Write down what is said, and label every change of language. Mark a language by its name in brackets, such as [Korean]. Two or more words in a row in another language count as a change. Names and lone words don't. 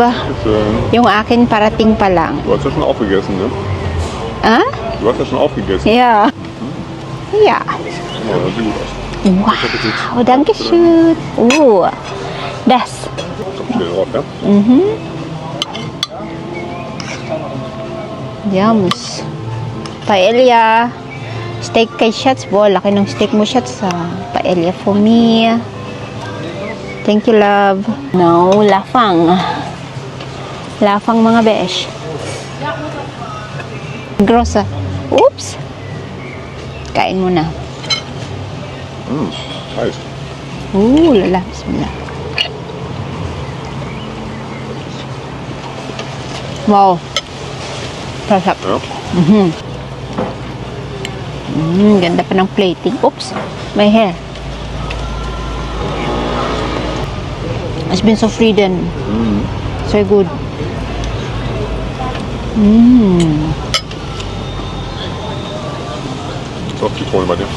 [Filipino] Yung akin parating pa lang. [German] Du hast ja schon aufgegessen, ne? Ah? Du hast ja schon aufgegessen. Ja. Ja. Ja, das sieht gut aus. Wow, danke schön. Das. Kommt schnell drauf, ja? [English] Yums. Paella. [Filipino] Steak kay Shots. Bo, laki ng steak mo, Shots. [English] Paella for me. Thank you, love. No, [Filipino] lafang. Lafang, mga besh. Grossa. Oops. Kain mo na. [German] Heiß. [Filipino] Lala. Bismillah. Wow. Sarap. [German] Ja? [Filipino] Ganda pa ng plating. [English] Oops. My hair. It's been so free then. So good. [German] Ist auch Zitrone bei dir?